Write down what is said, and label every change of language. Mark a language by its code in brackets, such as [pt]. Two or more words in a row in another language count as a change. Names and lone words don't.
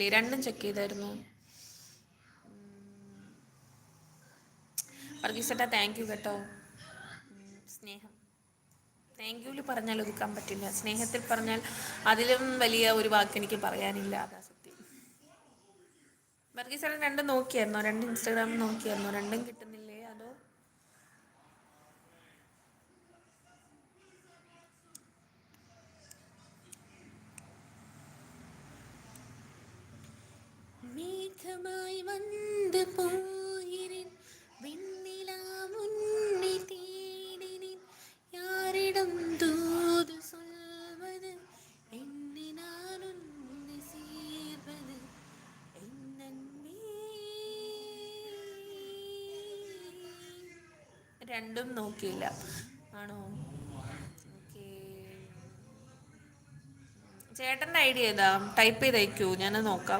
[ml] രണ്ടും ചെക്ക് ചെയ്തായിരുന്നു. വർഗീസേട്ടാ [en] thank you [ml] കേട്ടോ. സ്നേഹം താങ്ക് യുവിൽ പറഞ്ഞാൽ ഒതുക്കാൻ പറ്റില്ല, സ്നേഹത്തിൽ പറഞ്ഞാൽ അതിലും വലിയ ഒരു വാക്ക് എനിക്ക് പറയാനില്ല, അതാ സത്യം. വർഗീസേട്ടൻ രണ്ടും നോക്കിയായിരുന്നോ? രണ്ട് ഇൻസ്റ്റാഗ്രാമിൽ നോക്കിയായിരുന്നോ? രണ്ടും കിട്ടുന്നില്ലേ? [ta] അതോ மேகமாய் வந்து போகிறேன் வெண்ணிலா முன்னே தேடினேன் யாரிடம் தூது சொல்வது என்னை நான் உன்னை சேர்வது എന്നൻപേ. [ml] രണ്ടും നോക്കിയില്ല ആണോ? ഓക്കേ. ചേട്ടൻ്റെ ഐഡിയ ഏതാ? ടൈപ്പ് ചെയ്ത് അയക്കൂ, ഞാനത് നോക്കാം.